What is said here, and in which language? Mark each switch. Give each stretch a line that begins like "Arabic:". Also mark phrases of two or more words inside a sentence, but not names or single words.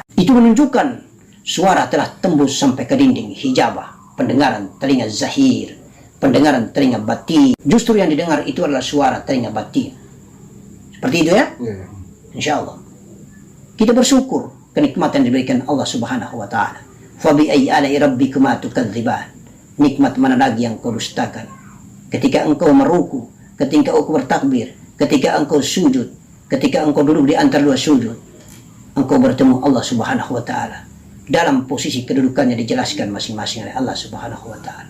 Indonesian: Itu menunjukkan suara telah tembus sampai ke dinding hijabah, pendengaran telinga zahir, pendengaran telinga batin. Justru yang didengar itu adalah suara telinga batin. Seperti itu ya?
Arabic: إن شاء الله.
Indonesian: Kita bersyukur kenikmatan yang diberikan Allah
Arabic: سبحانه وتعالى. فبأي آلاء ربكما تكذبان.
Indonesian: Nikmat mana lagi yang kau dustakan? Ketika engkau meruku, ketika engkau bertakbir, ketika engkau sujud, ketika engkau duduk di antara dua sujud, engkau bertemu Allah
Arabic: سبحانه وتعالى.
Indonesian: Dalam posisi kedudukannya dijelaskan masing-masing oleh Allah
Arabic: سبحانه وتعالى.